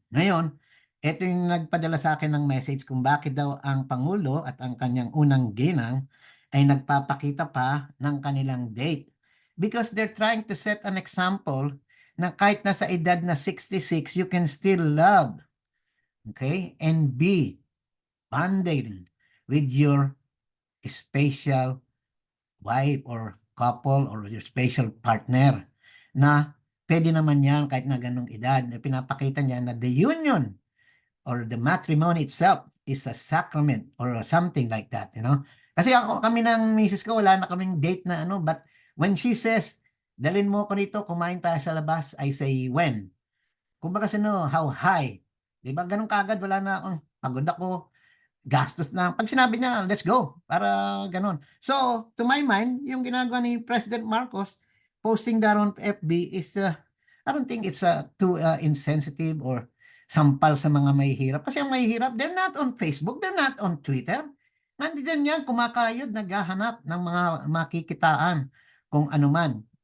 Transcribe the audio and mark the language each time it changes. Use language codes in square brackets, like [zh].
[tl] Ngayon, ito yung nagpadala sa akin ng message kung bakit daw ang Pangulo at ang kanyang unang ginang ay nagpapakita pa ng kanilang date. [en] Because they're trying to set an example [tl] na kahit nasa edad na 66, [en] you can still love, okay, and be bonded with your special wife or couple or your special partner [tl] na pwede naman yan kahit na ganong edad. [en] Pinapakita niya na the union or the matrimony itself is a sacrament or something like that, you know. [tl] Kasi kami ng misis ko, wala na kaming date na ano, [en] but when she says, [tl] dalin mo ko rito, kumain tayo sa labas, [en] I say, when? [tl] Kumbaga no, [en] how high? [tl] Diba, ganun kagad, wala na akong, pagod ako, gastos na. Pag sinabi niya, [en] let's go, [tl] para ganun. [en] So, to my mind, [tl] yung ginagawa ni [en] President Marcos, posting that on FB is, I don't think it's too insensitive or [tl] sampal sa mga mahihirap. Kasi ang mahihirap, [en] they're not on Facebook, they're not on Twitter. [tl] Nandiyan yan, kumakayod, naghahanap ng mga makikitaan kung ano man.